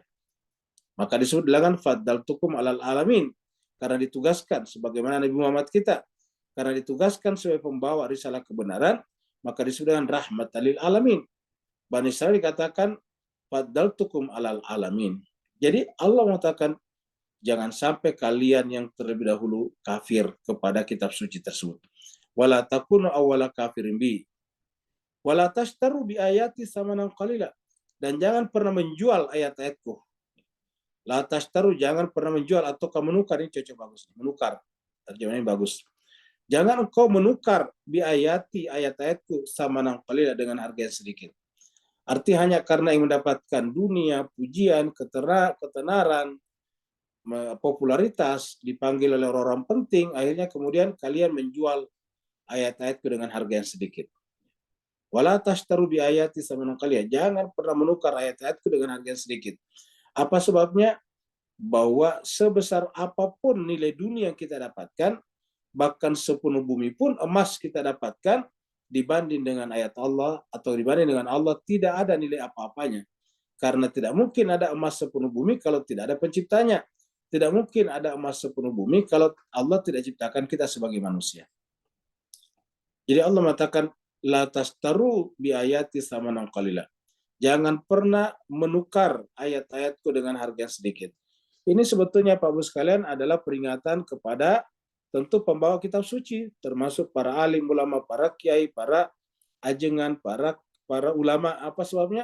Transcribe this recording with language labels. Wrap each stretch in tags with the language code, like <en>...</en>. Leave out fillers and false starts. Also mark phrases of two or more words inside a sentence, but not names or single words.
<id>Maka disebut dengan</id> <ar>فضلتكم على العالمين,</ar> <id>karena ditugaskan sebagaimana Nabi Muhammad kita, karena ditugaskan sebagai pembawa risalah kebenaran, maka disebut dengan</id> <ar>رحمة للعالمين.</ar> <id>Bani Israil dikatakan</id> <ar>فضلتكم على العالمين.</ar> <id>Jadi Allah mengatakan jangan sampai kalian yang terlebih dahulu kafir kepada kitab suci tersebut.</id> <ar>ولا تكونوا أول كافر ب. ولا تشتروا بآياتي ثمنا قليلا.</ar> <id>Dan jangan pernah menjual ayat-ayatku.</id> <ar>لا تشتروا,</ar> <id>jangan pernah menjual atau kamu menukar, ini cocok bagus. Menukar, terjemahannya bagus. Jangan engkau menukar</id> <ar>بآياتي,</ar> <id>ayat-ayatku</id> <ar>ثمنا قليلا,</ar> <id>dengan harga yang sedikit. Arti hanya karena ingin mendapatkan dunia, pujian, ketenaran, popularitas, dipanggil oleh orang-orang penting, akhirnya kemudian kalian menjual ayat-ayatku dengan harga yang sedikit.</id> <ar>ولا تشتروا بآياتي ثمنا قليلا,</ar> <id>jangan pernah menukar ayat-ayatku dengan harga yang sedikit. Apa sebabnya? Bahwa sebesar apapun nilai dunia yang kita dapatkan, bahkan sepenuh bumi pun emas kita dapatkan, dibanding dengan ayat Allah atau dibanding dengan Allah, tidak ada nilai apa-apanya. Karena tidak mungkin ada emas sepenuh bumi kalau tidak ada penciptanya. Tidak mungkin ada emas sepenuh bumi kalau Allah tidak ciptakan kita sebagai manusia. Jadi Allah mengatakan,</id> <ar>لا تشتروا بآياتي ثمنا قليلا.</ar> <id>Jangan pernah menukar ayat-ayatku dengan harga yang sedikit. Ini sebetulnya Pak Bu sekalian adalah peringatan kepada tentu pembawa kitab suci, termasuk para alim ulama, para kiai, para ajengan, para ulama. Apa sebabnya?</id>